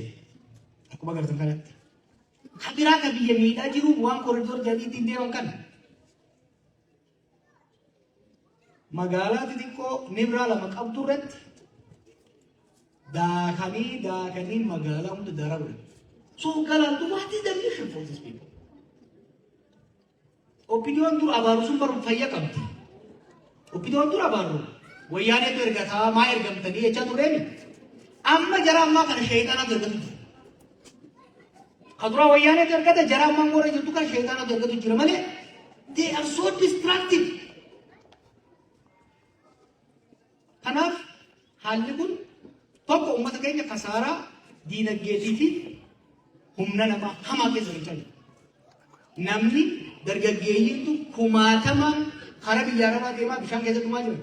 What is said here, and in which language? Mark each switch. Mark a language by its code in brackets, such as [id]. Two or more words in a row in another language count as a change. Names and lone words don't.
[om] Akkuma agartan kanatti. Kabiraa ka biyya miidhaa jiru waan koriidoor jedhanii ittiin deeman kana. Magaalaa xixiqqoo Nibraa 2 qabdu irratti daakanii magaalaa hunda daaraa godhan. So galantu [en] what is the mission for these people? [om] Opinion dur abaaru sun baru fayyaa qabdi. Opinion dur abaaru wayyaaneetu ergataa maa ergamtanii jecha tureemi. Amma jara ammaa kana sheeyxaanatu ergatu jira. Kaduraa wayyaaneetu ergata jara ammaa warra jirtu kana sheeyxaanatu ergatu jira malee [en] They are so destructive. [om] Kanaaf haalli kun tokko uummata keenya kasaaraa diinagdeetii fi humna namaa hamaa keessa galchan. Namni dargaggeeyyiitu kumaatamaan karaa biyya arabaa deemaa bishaan keessa dhumaa jira.